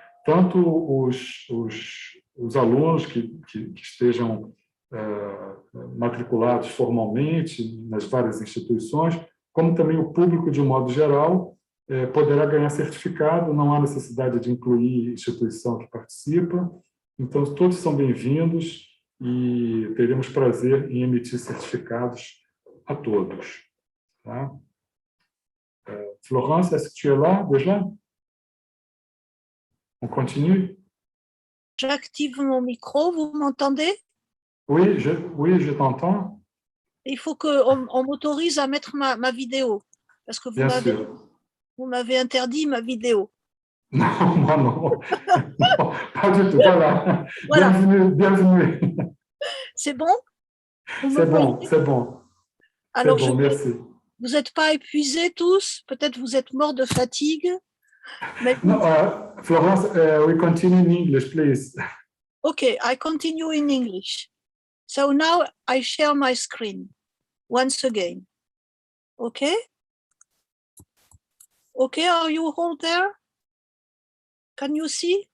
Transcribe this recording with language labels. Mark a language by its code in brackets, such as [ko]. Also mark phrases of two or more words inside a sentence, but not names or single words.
[pt] Tanto os alunos que estejam matriculados formalmente nas várias instituições, como também o público de um modo geral, poderá ganhar certificado, não há necessidade de incluir instituição que participa, então todos são bem-vindos e teremos prazer em emitir certificados a todos. Tá? [fr] Florence, est-ce que tu es là déjà? On continue? J'active mon micro, vous m'entendez? Oui, je t'entends. Il faut qu'on m'autorise à mettre ma vidéo, parce que vous m'avez interdit ma vidéo. Non, moi non. Non, pas du tout. Voilà. Voilà. Bienvenue. C'est bon? C'est bon, c'est bon. Alors, bon, merci. Vous n'êtes pas épuisés tous? Peut-être vous êtes morts de fatigue? Mais... [en] No, Florence, we continue in English, please. Okay, I continue in English. So now I share my screen once again. Okay? Okay, are you all there? Can you see?